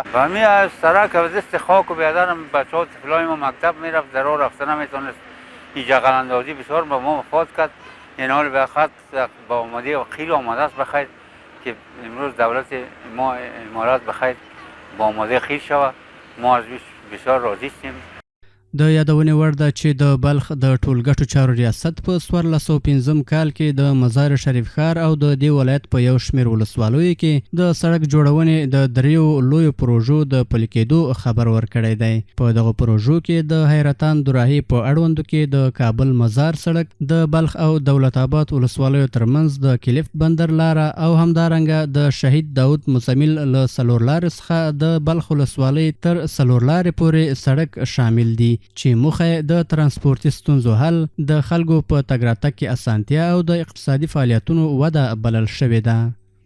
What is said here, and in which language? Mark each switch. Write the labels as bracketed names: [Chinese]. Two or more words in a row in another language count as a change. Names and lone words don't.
[Persian] و همین از سرک از دست خاک و بیادر بچه ها طفلای ما مکتب میرفت، در راه رفته نمیتونست. این جغل اندازی بسیار به ما مفاد کرد. این حال به خط با آماده و خیلی آماده است بخیر که امروز دولت ما امارات بخیر با آماده خیل شود. ما از بسیار راضی هستیم. [Pashto] د یادونې وړ ده چې د بلخ د ټولګټو چارو ریاست په 1405 کال کې د مزار شریف ښار او د دې ولایت په یو شمېر ولسوالیو کې د سړک جوړونې د دریو لویو پروژو د پلي کېدو خبر ورکړی دی. په دغه پروژو کې د حیرتان دوراهي په اړوندو کې د کابل مزار سړک، د بلخ او دولت آباد ولسوالیو ترمنځ د کلیفت بندر لاره او همدارنګه د شهید داود مزمل له څلورلارې څخه د بلخ ولسوالۍ تر څلورلارې پورې سړک شامل دي چې موخه د ترانسپورتي ستونزو حل، د خلکو په تګ راتګ کې اسانتیا او د اقتصادي فعالیتونو وده بلل شوې ده.